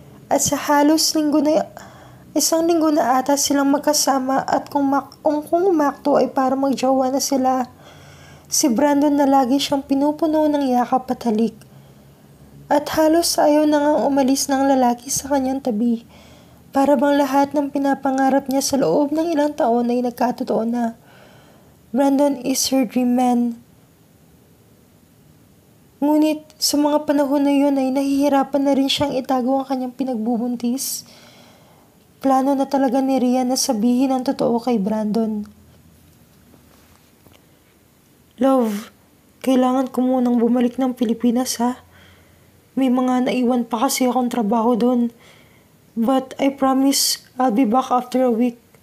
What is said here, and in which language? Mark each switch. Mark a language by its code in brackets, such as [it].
[tl] At sa halos isang linggo na ata silang magkasama at kung umakto ay para magjowa na sila. Si Brandon na lagi siyang pinupuno ng yakap at halik. At halos ayaw na ngang umalis ng lalaki sa kanyang tabi. Para bang lahat ng pinapangarap niya sa loob ng ilang taon ay nagkatotoo na. [en] Brandon is her dream man. [tl] Ngunit sa mga panahon na yun ay nahihirapan na rin siyang itago ang kanyang pinagbubuntis. Plano na talaga ni Rian na sabihin ang totoo kay Brandon. Love, kailangan ko munang bumalik ng Pilipinas ha. May mga naiwan pa kasi akong trabaho doon. [en] But I promise I'll be back after a week.